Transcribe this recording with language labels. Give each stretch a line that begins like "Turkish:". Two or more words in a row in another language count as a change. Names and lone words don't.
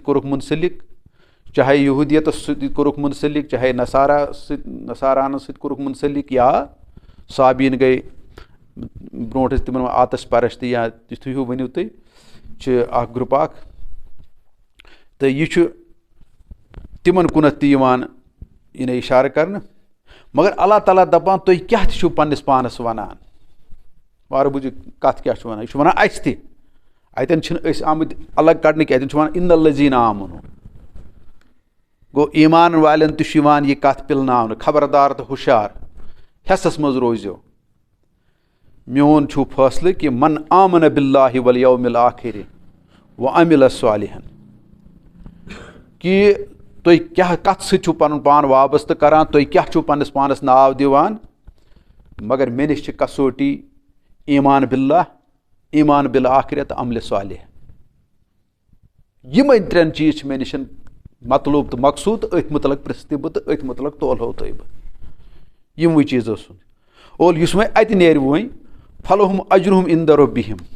Kashmiri: کوٚرُکھ مُنسلِک چاہے یہوٗدیتس سۭتۍ کوٚرُکھ مُنسلِک چاہے نصارانس سۭتۍ کوٚرُکھ مُنسلِک یا صابیٖن گٔے برونٛٹھ ٲسۍ تِمن آتش پرست یا تِتھُے ہیوٗ ؤنِو تُہۍ چھِ اکھ گرُپ اکھ تہٕ یہِ چھُ تِمن کُنتھ تہِ یِوان یعنی اِشارٕ کرنہٕ مگر اللہ تعالیٰ دپان تُہۍ کیاہ تہِ چھِو پننِس پانس ونان وارٕ بوٗزِو کتھ کیاہ چھُ ونان یہِ چھُ ونان اسہِ تہِ اتٮ۪ن چھِنہٕ أسۍ آمٕتۍ الگ کڑنہٕ کینٛہہ اتٮ۪ن چھُ ونان
Arabic: اِنَ الَّذِیٖنَ آمَنُوا
Kashmiri: گوٚو ایٖمان والٮ۪ن تہِ چھُ یِوان یہِ کَتھ پِلناونہٕ خبردار تہٕ ہُشار ہٮ۪سَس منٛز روٗزِو میون چھُو فٲصلہٕ کہِ
Arabic: من آمنَ بِاللہِ والیومِ الآخِرِ وعمل صالحًا
Kashmiri: کہِ تُہۍ کیٛاہ کَتھ سۭتۍ چھُو پَنُن پان وابستہٕ کَران تُہۍ کیٛاہ چھُو پنٛنِس پانَس ناو دِوان مگر مےٚ نِش چھِ کسوٹی
Arabic: ایٖمان بِاللہ ایٖمان بالآخرہ
Kashmiri: تہٕ عملِ صالح یِمے 3 چیٖز چھِ مےٚ نِش مطلوب تہٕ مقصوٗد تہٕ أتھۍ مُتعلق پِرٛژھٕ تہِ بہٕ تہٕ أتھۍ مُتعلق تولہو تۄہہِ بہٕ یِموٕے چیٖزو سُنٛد اور یُس وۄنۍ اَتہِ نیرِ وۄنۍ
Arabic: فلہُم اجرہُم عند ربہم